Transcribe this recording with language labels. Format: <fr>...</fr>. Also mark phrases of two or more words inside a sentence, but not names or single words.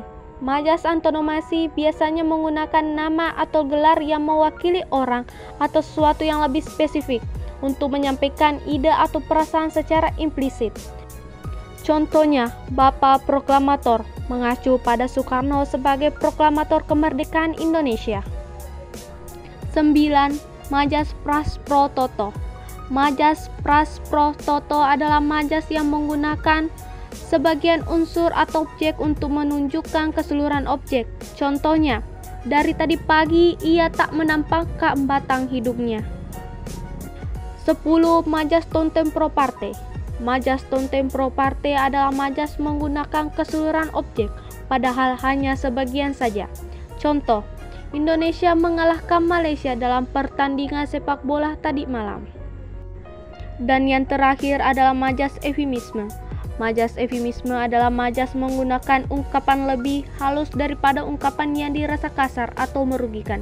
<id>Majas antonomasi biasanya menggunakan nama atau gelar yang mewakili orang atau sesuatu yang lebih spesifik untuk menyampaikan ide atau perasaan secara implisit. Contohnya, Bapak Proklamator mengacu pada Soekarno sebagai proklamator kemerdekaan Indonesia.</id> <la>9. Majas pras pro toto.</la> <id>Majas</id> <la>pras pro toto</la> <id>adalah majas yang menggunakan sebagian unsur atau objek untuk menunjukkan keseluruhan objek. Contohnya, dari tadi pagi ia tak menampakkan batang hidungnya.</id> <la>10. Majas tontem pro parte.</la> <id>Majas</id> <la>tontem pro parte</la> <id>adalah majas menggunakan keseluruhan objek, padahal hanya sebagian saja. Contoh, Indonesia mengalahkan Malaysia dalam pertandingan sepak bola tadi malam. Dan yang terakhir adalah majas eufemisme. Majas eufemisme adalah majas menggunakan ungkapan lebih halus daripada ungkapan yang dirasa kasar atau merugikan.</id>